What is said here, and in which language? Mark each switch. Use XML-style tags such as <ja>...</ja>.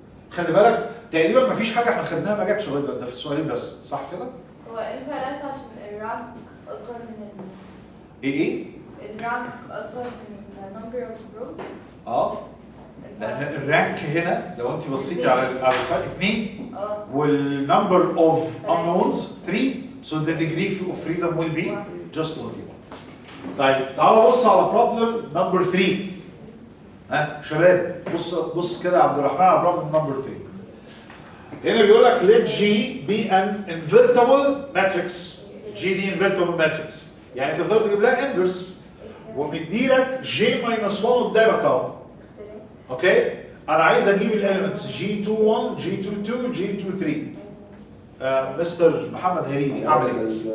<ar>خلي بالك تقريبا مفيش حاجه احنا خدناها ما جاتش لغايه دلوقتي، ده في السؤالين بس، صح كده؟ هو الفرقات عشان الرانك اصغر من ايه؟ الرانك اصغر من النمبر اوف روز. لان الرانك هنا لو انت بصيتي على الفرق 2 اه والنمبر اوف</ar> <en>unknowns 3 so the degree of freedom will be just only 1.</en> <ar>طيب تعالوا بص على</ar> <en>problem number 3.</en> <ar>ها شباب بص كده يا عبد الرحمن على problem number 3. هنا بيقول لك</ar> <en>let G be an invertible matrix.</en> <ar>G دي invertible matrix يعني انت بتقدر تجيب لها inverse ومديلك J minus 1 قدامك اهو. اوكي؟ انا عايز اجيب الاليمنتس G21 G22 G23. مستر محمد هريدي اعمل ايه؟</ar>